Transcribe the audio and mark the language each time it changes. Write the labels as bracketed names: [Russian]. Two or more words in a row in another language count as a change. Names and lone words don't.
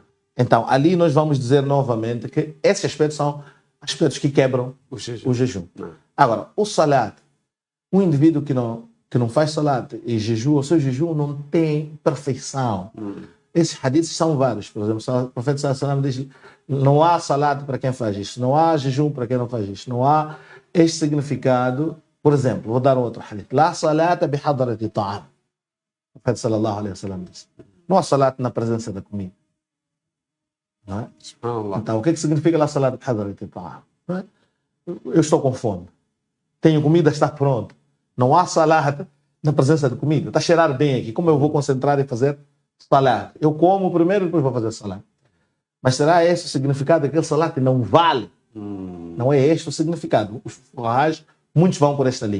[Portuguese] Então, ali nós vamos dizer novamente que esses aspectos são aspectos que quebram o jejum. Não. Agora, o salat, um indivíduo que não que não faz salat e jejua, o seu jejum não tem perfeição. Esses hadiths são vários. Por exemplo, o profeta [Arabic] صلى الله عليه وسلم [Portuguese] diz: não há salat para quem faz isso, não há jejum para quem não faz isso, não há este significado. Por exemplo, vou dar um outro hadith: [Arabic] لا صلاة بحضرة طعام. [Portuguese] O profeta [Arabic] صلى الله عليه وسلم [Portuguese] diz: não há salat na presença da comida. Não é? Subhanallah. Então, o que significa [Arabic] لا صلاة بحضرة طعام? [Portuguese] Não é? Eu estou com fome, tenho comida, está pronta. Não há salat na presença de comida. Está a cheirar bem aqui. Como eu vou concentrar em fazer salat? Eu como primeiro e depois vou fazer salat. Mas será esse o significado daquele salat? Não vale. Não é este o significado. Os fuqahas, muitos vão por esta linha.